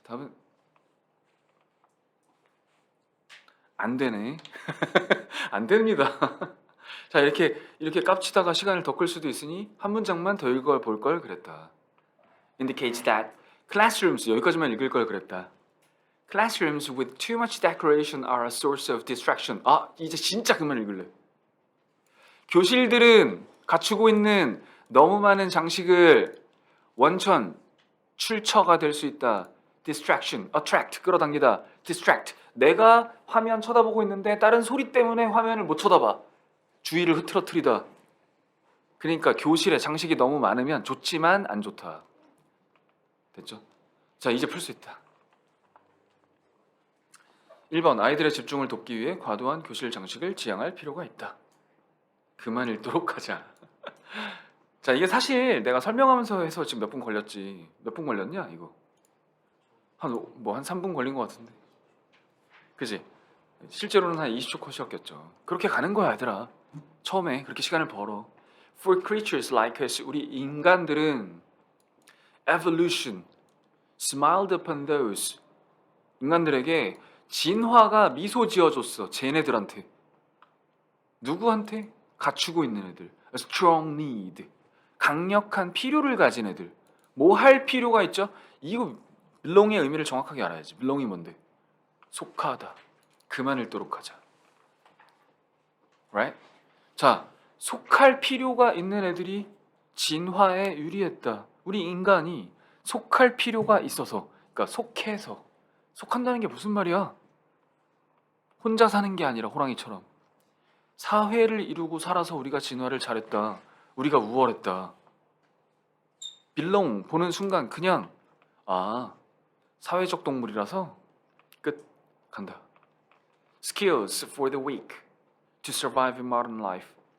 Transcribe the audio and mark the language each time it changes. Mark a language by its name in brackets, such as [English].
[Korean] 답은 안 되네. 안 됩니다. 자 이렇게 깝치다가 시간을 더 끌 수도 있으니 한 문장만 더 읽어볼 걸 그랬다. [English] Indicates that classrooms [Korean] 여기까지만 읽을 걸 그랬다. [English] Classrooms with too much decoration are a source of distraction. [Korean] 아, 이제 진짜 그만 읽을래. 교실들은 갖추고 있는 너무 많은 장식을 원천, 출처가 될 수 있다. distraction, attract, 끌어당기다. distract, 내가 화면 쳐다보고 있는데 다른 소리 때문에 화면을 못 쳐다봐. 주의를 흐트러뜨리다. 그러니까 교실에 장식이 너무 많으면 좋지만 안 좋다. 됐죠? 자, 이제 풀 수 있다. 1번, 아이들의 집중을 돕기 위해 과도한 교실 장식을 지양할 필요가 있다. 그만 읽도록 하자. 자, 이게 사실 내가 설명하면서 해서 지금 몇 분 걸렸지. 몇 분 걸렸냐 이거? 한 3분 걸린 것 같은데. 그지? 실제로는 한 20초 컷이었겠죠. 그렇게 가는 거야 얘들아. 처음에 그렇게 시간을 벌어. [English] For creatures like us, [Korean] 우리 인간들은 [English] evolution smiled upon those, [Korean] 인간들에게 진화가 미소 지어줬어. 쟤네들한테. 누구한테? 갖추고 있는 애들. [English] A strong need, [Korean] 강력한 필요를 가진 애들. 뭐 할 필요가 있죠? 이거 belong의 의미를 정확하게 알아야지. belong이 뭔데? 속하다. 그만 읽도록 하자. Right? 자, 속할 필요가 있는 애들이 진화에 유리했다. 우리 인간이 속할 필요가 있어서, 그러니까 속해서. 속한다는 게 무슨 말이야? 혼자 사는 게 아니라 호랑이처럼 사회를 이루고 살아서 우리가 진화를 잘했다. 우리가 우월했다. belong 보는 순간 그냥 사회적 동물이라서 끝. 간다. [English] Skills for the weak to survive in modern life.